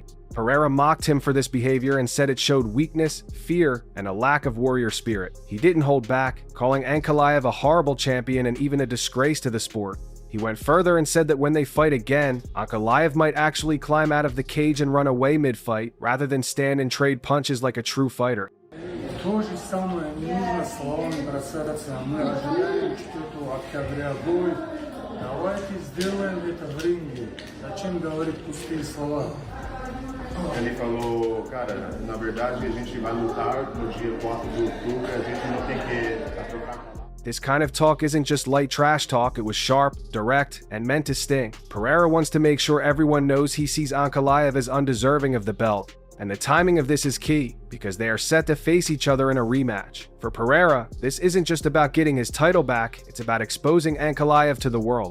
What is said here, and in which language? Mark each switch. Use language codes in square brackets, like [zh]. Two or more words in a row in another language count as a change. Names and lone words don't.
[en] Pereira mocked him for this behavior and said it showed weakness, fear, and a lack of warrior spirit. He didn't hold back, calling Ankalaev a horrible champion and even a disgrace to the sport. He went further and said that when they fight again, Ankalaev might actually climb out of the cage and run away mid-fight, rather than stand and trade punches like a true fighter. [ru] То же самое, не нужно словами бросаться, мы ожидаем, что это октября будет. Давайте сделаем это в ринге. Зачем говорить пустые слова? [pt] Ele falou, cara, na verdade a gente vai lutar no dia 4 de outubro, a gente não tem que trocar. [en] This kind of talk isn't just light trash talk, it was sharp, direct, and meant to sting. Pereira wants to make sure everyone knows he sees Ankalaev as undeserving of the belt. And the timing of this is key, because they are set to face each other in a rematch. For Pereira, this isn't just about getting his title back, it's about exposing Ankalaev to the world.